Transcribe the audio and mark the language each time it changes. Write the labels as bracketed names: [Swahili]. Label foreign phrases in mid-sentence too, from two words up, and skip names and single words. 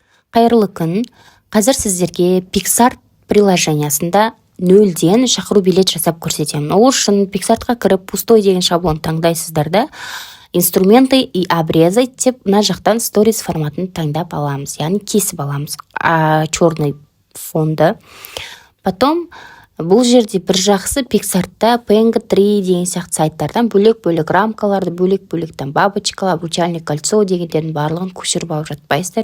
[Kazakh] Қайырлы күн. Қазір сіздерге Pixart приложениясында нөлден шақыру билет жасап көрсетемін. Ол үшін Pixartқа кіріп пустой деген шаблон таңдайсыздар да, [Russian] инструменты и обрезать [Kazakh] деп мына жақтан stories форматын таңдап аламыз, яғни кесіп аламыз черный фонды. Потом бұл жерде бір жақсы Pixartта PNG3 деген сияқты сайттардан бөлек-бөлек рамкаларды, бөлек-бөлек бабочкалар, [Russian] обручальное кольцо [Kazakh] дегендердің барлығын көшіріп алып жатпайсыздар.